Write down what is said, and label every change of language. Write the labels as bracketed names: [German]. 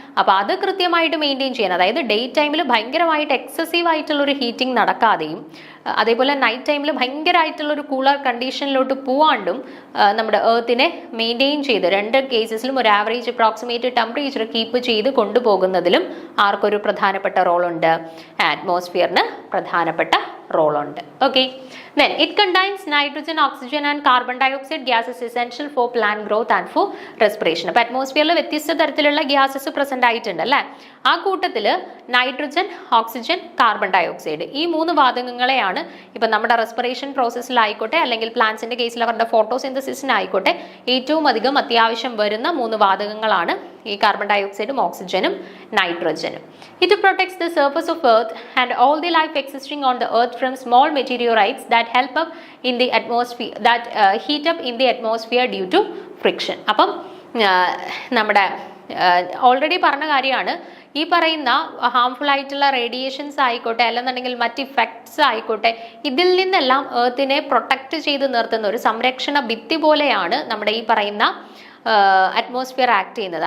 [Malayalam] അപ്പോൾ അത് കൃത്യമായിട്ട് മെയിൻറ്റെയിൻ ചെയ്യാൻ, അതായത് ഡേ ടൈമിൽ ഭയങ്കരമായിട്ട് എക്സസീവ് ആയിട്ടുള്ള ഒരു ഹീറ്റിംഗ് നടക്കാതെയും അതേപോലെ നൈറ്റ് ടൈമിൽ ഭയങ്കരമായിട്ടുള്ള ഒരു കൂളർ കണ്ടീഷനിലോട്ട് പോവാണ്ടും നമ്മുടെ എർത്തിനെ മെയിൻറ്റെയിൻ ചെയ്ത് രണ്ട് കേസസിലും ഒരു ആവറേജ് അപ്രോക്സിമേറ്റ് ടെമ്പറേച്ചർ കീപ്പ് ചെയ്ത് കൊണ്ടുപോകുന്നതിലും ആർക്കൊരു പ്രധാനപ്പെട്ട റോളുണ്ട്, അറ്റ്മോസ്ഫിയറിന് പ്രധാനപ്പെട്ട റോളുണ്ട്. [English] Okay, then it contains nitrogen, oxygen and carbon dioxide gases essential for plant growth and for respiration. [Malayalam] അപ്പോൾ അറ്റ്മോസ്ഫിയറിൽ വ്യത്യസ്ത തരത്തിലുള്ള ഗ്യാസസ് പ്രസന്റ് ആയിട്ടുണ്ട്, അല്ലേ? ആ കൂട്ടത്തിൽ നൈട്രജൻ, ഓക്സിജൻ, കാർബൺ ഡയോക്സൈഡ്, ഈ മൂന്ന് വാതകങ്ങളെയാണ് ഇപ്പം നമ്മുടെ റെസ്പിറേഷൻ പ്രോസസ്സിലായിക്കോട്ടെ അല്ലെങ്കിൽ പ്ലാന്റ്സിന്റെ കേസിൽ അവരുടെ ഫോട്ടോസിന്തസിസിനായിക്കോട്ടെ ഏറ്റവും അധികം അത്യാവശ്യം വരുന്ന മൂന്ന് വാതകങ്ങളാണ് ഈ കാർബൺ ഡയോക്സൈഡും ഓക്സിജനും നൈട്രജനും. [English] It protects the surface of earth and all the life existing on the earth from small meteorites that help up in the atmosphere, that heat up in the atmosphere due to friction. [Malayalam] അപ്പം നമ്മുടെ already പറഞ്ഞ കാര്യമാണ്, ഈ പറയുന്ന harmful ആയിട്ടുള്ള radiations ആയിക്കോട്ടെ അല്ലെന്നുണ്ടെങ്കിൽ മറ്റ് ഇഫക്ട്സ് ആയിക്കോട്ടെ, ഇതിൽ നിന്നെല്ലാം എർത്തിനെ പ്രൊട്ടക്റ്റ് ചെയ്ത് നിർത്തുന്ന ഒരു സംരക്ഷണ ഭിത്തി പോലെയാണ് നമ്മുടെ ഈ പറയുന്ന അറ്റ്മോസ്ഫിയർ ആക്ട് ചെയ്യുന്നത്.